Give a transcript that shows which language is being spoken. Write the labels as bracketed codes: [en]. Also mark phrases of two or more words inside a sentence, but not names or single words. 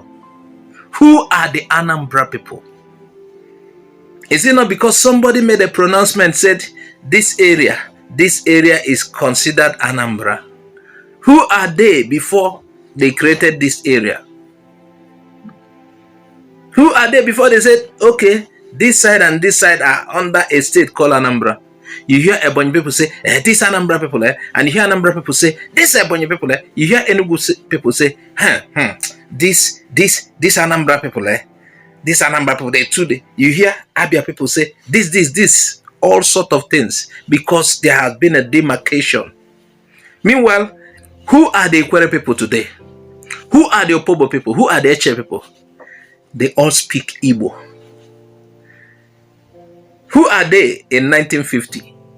[en] Who are the Anambra people? Is it not because somebody made a pronouncement, said this area is considered Anambra? Who are they before they created this area? Who are they before they said, okay, this side and this side are under a state called Anambra? You hear Ebonyi people say, this Anambra people, and you hear Anambra people say, this Ebonyi people, you hear Enugu people say, this Anambra people, this Anambra people, they too, you hear Abia people say, this, all sort of things, because there has been a demarcation. Meanwhile, who are the Ikwere people today? Who are the Opobo people? Who are the Eche people? They all speak Igbo. Who are they in 1950?